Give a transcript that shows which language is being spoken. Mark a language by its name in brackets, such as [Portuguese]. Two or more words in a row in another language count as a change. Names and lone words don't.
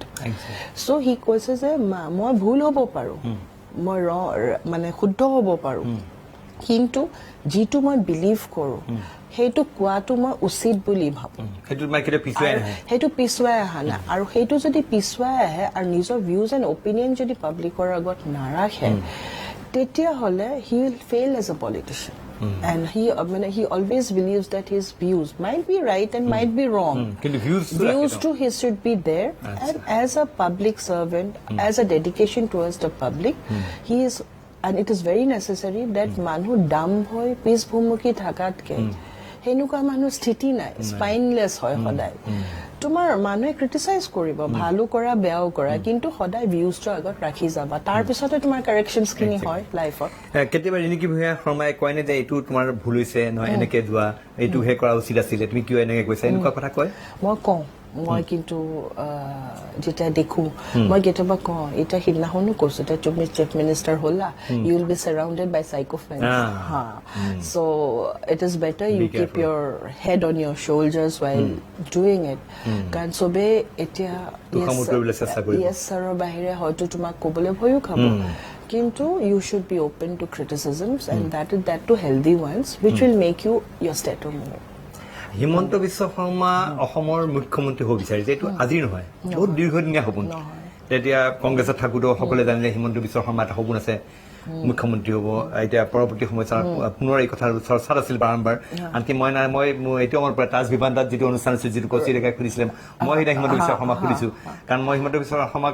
[Assamese] চ' সি কৈছে যে মই ভুল হ'ব পাৰোঁ, মই মানে শুদ্ধ হ'ব পাৰোঁ, কিন্তু যিটো মই বিলিভ কৰোঁ সেইটো কোৱাটো মই উচিত বুলি ভাবোঁ। সেইটো পিছুৱাই অহা নাই। আৰু সেইটো যদি পিছুৱাই আহে আৰু নিজৰ [English] views and opinion [Assamese] যদি পাব্লিকৰ আগত নাৰাখে, তেতিয়াহ'লে [English] he will fail as a politician. And he always believes that his views might be right and might be wrong. Views too, he should be there. And as a public servant, as a dedication towards the public, he is, and it is very necessary that [Assamese] মানুহ ডাম হৈ পিছ ভুমুকি থাকাতকে সেনেকুৱা মানুহ স্থিতি নাই, স্পাইনলেছ হয় সদায়। তোমাৰ মানুহে ক্ৰিটিচাইজ কৰিব, ভালো কৰা বেয়াও কৰা, কিন্তু সদায় ভিউজটো আগত ৰাখি যাবা, তাৰ পিছতে তোমাৰ কাৰেকশ্যনছ খিনি হয় লাইফত। কেতিয়াবা ৰিণিকী ভূঞা শৰ্মাই কয় নে যে এইটো তোমাৰ ভুল হৈছে, নহয় এনেকে যোৱা, এইটোহে কৰা উচিত আছিলে, তুমি কিয় এনেকে কৈছা, এনেকুৱা কথা কয়? মই কওঁ মই কিন্তু যেতিয়া দেখো মই কেতিয়াবা কওঁ এতিয়া সিদিনাখনো কৈছো এতিয়া তুমি চিফ মিনিষ্টাৰ হ'লা [English] you will be surrounded by sycophants ha so it is better you keep your head on your shoulders while doing it [Assamese] কাৰণ চবে এতিয়া [English] yes [Assamese] ছাৰৰ বাহিৰে হয়তো তোমাক ক'বলৈ ভয়ো খাব কিন্তু [English] you should be open to criticisms and that to healthy ones which will make you your stature more. [Assamese] হিমন্ত বিশ্ব শৰ্মা অসমৰ মুখ্যমন্ত্ৰী হ'ব বিচাৰিছে এইটো আজি নহয় বহুত দীৰ্ঘদিনীয়া সপোন তেতিয়া কংগ্ৰেছত থাকোঁতেও সকলোৱে জানিলে হিমন্ত বিশ্ব শৰ্মা এটা সপোন আছে মুখ্যমন্ত্ৰী হ'ব এতিয়া পৰৱৰ্তী সময়ত পুনৰ এই কথাৰ চৰ্চাত আছিল বাৰম্বাৰ আনকি মই এইটো মোৰ পৰা তাজ বিভান্তাত যিটো অনুষ্ঠান আছিল যিটো কচি ৰেখাই সুধিছিলে মই সেইদিনা হিমন্ত বিশ্ব শৰ্মাক সুধিছোঁ কাৰণ মই হিমন্ত বিশ্ব শৰ্মাক